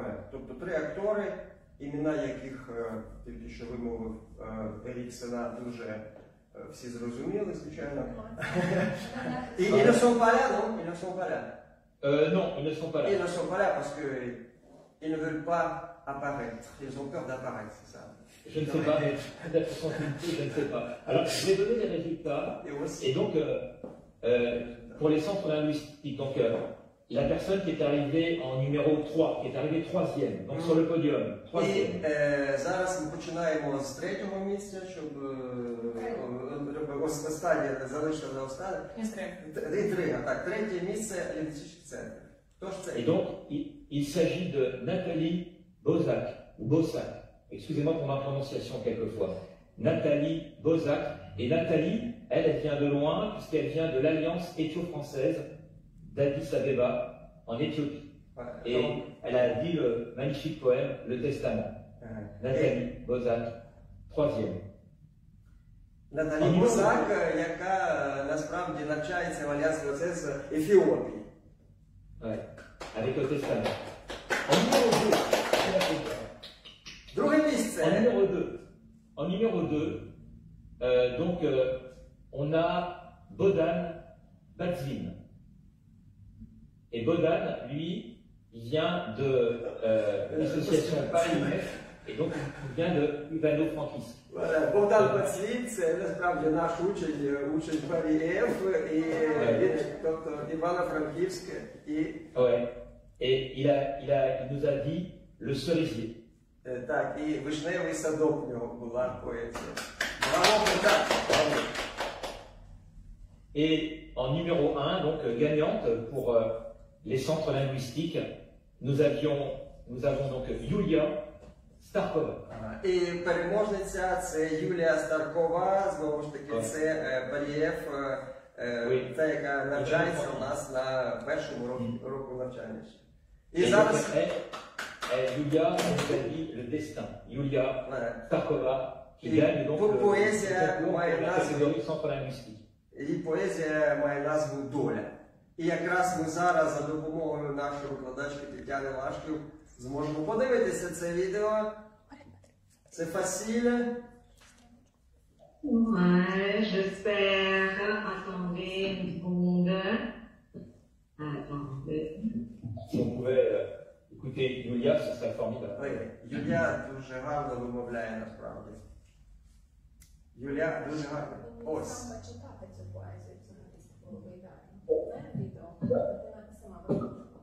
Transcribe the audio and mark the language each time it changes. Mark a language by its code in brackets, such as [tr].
[uk] Тобто 3 актори, імена яких тільки що вимовив Еріксена, дуже всі зрозуміли, звичайно. [fr] І ils ne sont pas là, non? Ils ne sont pas là. Non, ils ne sont pas là. Ils ne sont pas là parce qu'ils ne veulent pas apparaître. Ils ont peur d'apparaître, c'est ça. Je ne sais pas, mais peut-être sans doute, je ne sais pas. Alors, je vais donner les résultats. Et donc, pour les centres linguistiques, donc, la personne qui est arrivée en numéro 3, qui est arrivée 3e, donc sur le podium, 3e. [uk] І зараз ми починаємо з 3-го місця, щоб останнє залишили за останнє. Інтрига, так, 3-е місце лінгвістичний центр. Хто ж це? [fr] Et donc, il s'agit de Nathalie Bozak, ou Bossac. Excusez-moi pour ma prononciation quelquefois. Nathalie Bozak. Et Nathalie, elle vient de loin, puisqu'elle vient de l'Alliance éthio-française d'Addis Abeba, en Éthiopie. Voilà. Et elle a dit le magnifique poème Le Testament. Nathalie Bozak, 3e. [uk] Наталі Бозак, яка насправді навчається в Альянсі ОСС Ефіопії. [fr] Ouais, avec le Testament. En numéro 2, c'est la faute. [uk] Друге місце. [fr] En numéro 2, donc on a Bodan Batzvin. Et Bodan, lui, il vient de l'association Paris-Nef, et donc il vient de Ivano-Frankivsk. [uk] Voilà, Богдан Бацліт, це насправді наш учень Парі-Ф, і він, тобто Івано-Франківськ, і... [fr] Ouais, et il nous a dit le cerisier. [uk] Так, і вишневий садок у нього була поезія. Браво, Богдан! [fr] Et en numéro 1, donc gagnante pour les centres linguistiques, nous avons donc Yulia Starkova. [uk] І переможниця це Юлія Старкова, знову ж таки, це Парієв, та, яка навчається у нас на першому року навчання. І зараз... [fr] Yulia, on nous a dit le destin. Yulia Starkova, qui gagne donc la catégorie centre linguistique. [uk] І поезія має назву «Доля». І якраз ми зараз за допомогою нашої викладачки Тетяни Лашків зможемо подивитися це відео. [fr] C'est facile. Ouais, j'espère. Attendez une seconde. Attendez. Si on pouvait écouter Yulia, ce serait formidable. [uk] Oui, Юля дуже гарно вимовляє насправді. Юля дуже гарно. Ось. Саме читати цю поезію взагалі було б ідеально. Не відео, дитина сама вимовляє.